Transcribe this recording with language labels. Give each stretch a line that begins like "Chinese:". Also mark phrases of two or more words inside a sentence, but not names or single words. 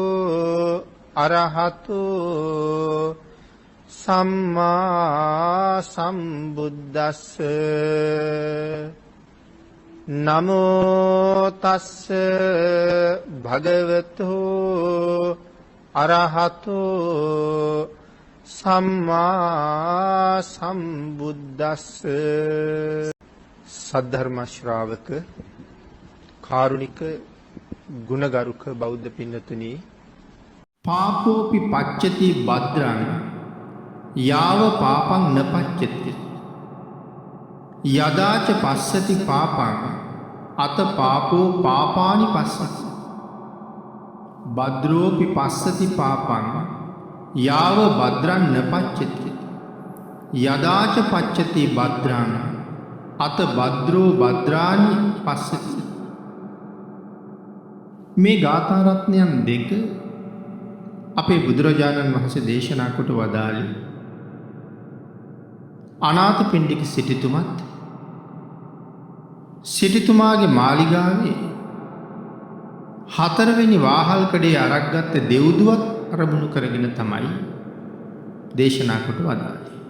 Pali: අරහතු සම්මා සම්බුද්දස්ස නමෝ තස්ස භගවතු අරහතු සම්මා සම්බුද්දස්ස
Sinhala: සද්ධර්ම ශ්‍රාවක කාරුණික ගුණගරුක බෞද්ධ පින්නතුනි
Pali: පාපෝපි පච්චති භද්‍රං යාව පාපං නපච්චති යදාච පස්සති පාපං අත පාපෝ පාපානි පස්සති භද්‍රෝපි පස්සති පාපං යාව භද්‍රං නපච්චති යදාච පච්චති භද්‍රං අත භද්‍රෝ භද්‍රානි පස්සති.
Sinhala: මේ ගාථා රත්නයන් දෙක අපේ බුදුරජාණන් වහන්සේ දේශනා කොට වදාළේ අනාථපිණ්ඩික සිටුතුමත් සිටුතුමාගේ මාලිගාවේ හතරවෙනි වාහල්කඩේ අරක් ගත්ත දෙව්දුවත් අරමුණු කරගෙන තමයි දේශනා කොට වදාළේ.